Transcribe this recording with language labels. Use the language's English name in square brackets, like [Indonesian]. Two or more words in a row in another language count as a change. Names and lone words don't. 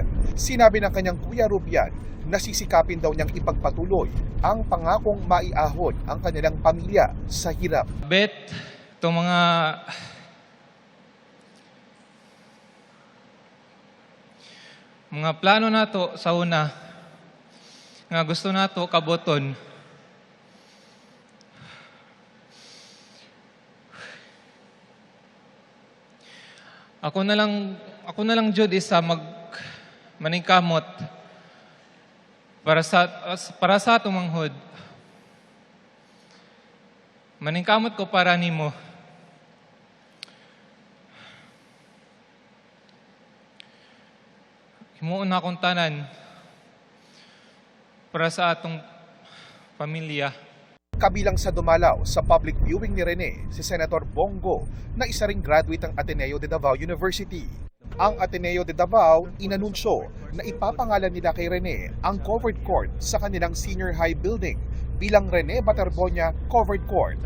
[Filipino] Sinabi ng kanyang kuya Rubian na sisikapin daw niyang ipagpatuloy ang pangakong maiahon ang kanilang pamilya sa hirap. [Cebuano] Bet, itong mga plano nato sa una nga gusto nato kaboton. Ako na lang jud isa maningkamot para sa atong manghod. Maningkamot ko para nimo. Himuon na akong tanan para sa atong pamilya. [Filipino] Kabilang sa dumalaw sa [English] public viewing [Filipino] ni Rene, si Senator Bongo na isa ring graduate ng Ateneo de Davao University. Ang Ateneo de Davao inanunsyo na ipapangalan nila kay Rene ang [English] covered court [Filipino] sa kanilang [English] senior high building [Filipino] bilang Rene Baterbonia Covered Court.